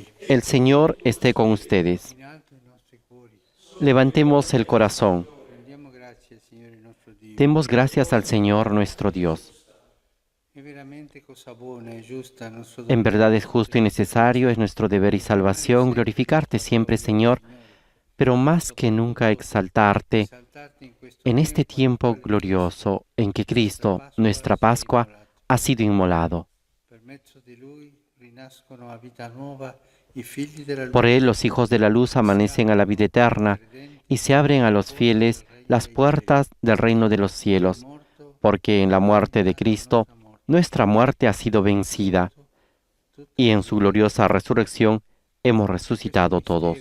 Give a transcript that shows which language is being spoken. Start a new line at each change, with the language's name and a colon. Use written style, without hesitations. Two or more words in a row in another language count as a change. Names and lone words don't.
Spanish: El Señor esté con ustedes.
Italian: In alto i nostri cuori.
Spanish: Levantemos el corazón.
Italian: Rendiamo grazie al Signore nostro Dio.
Spanish: Demos gracias al Señor nuestro Dios.
Italian: È veramente cosa buona e giusta, nostro
Spanish: En verdad es justo y necesario, es nuestro deber y salvación glorificarte siempre, Señor, pero más que nunca exaltarte
Italian: esaltarti in questo
Spanish: en este tiempo glorioso en que Cristo, nuestra Pascua, ha sido inmolado.
Italian: per mezzo di Lui rinascono a vita nuova i figli della luce.
Spanish: Por Él los hijos de la luz amanecen a la vida eterna y se abren a los fieles las puertas del reino de los cielos, porque en la muerte de Cristo nuestra muerte ha sido vencida y en su gloriosa resurrección hemos resucitado todos.